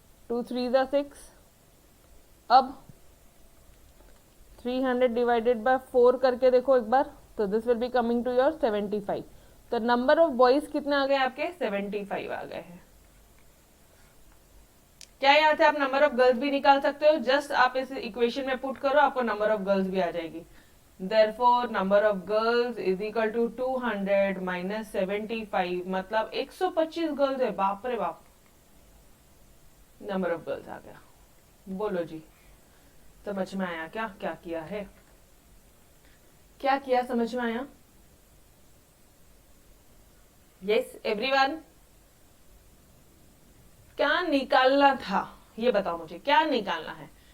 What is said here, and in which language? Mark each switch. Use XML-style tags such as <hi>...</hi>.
<hi>2 3 ज़ा 6। अब 300 divided by 4 करके देखो एक बार, तो</hi> <en>this will be coming to your</en> <hi>75। तो नंबर ऑफ बॉयज़ कितने आ गए आपके? 75 आ गए हैं। क्या यहाँ से आप नंबर ऑफ गर्ल्स भी निकाल सकते हो? जस्ट आप इस इक्वेशन में पुट करो, आपको नंबर ऑफ गर्ल्स भी आ जाएगी।</hi> <en>Therefore, number of girls is equal to 200 minus 75,</en> <hi>मतलब 125 गर्ल्स है। बाप रे बाप, नंबर ऑफ गर्ल्स आ गया। बोलो जी, समझ में आया क्या क्या किया है? क्या किया, समझ में आया? यस एवरीवन, क्या निकालना था ये बताओ मुझे, क्या निकालना है?</hi>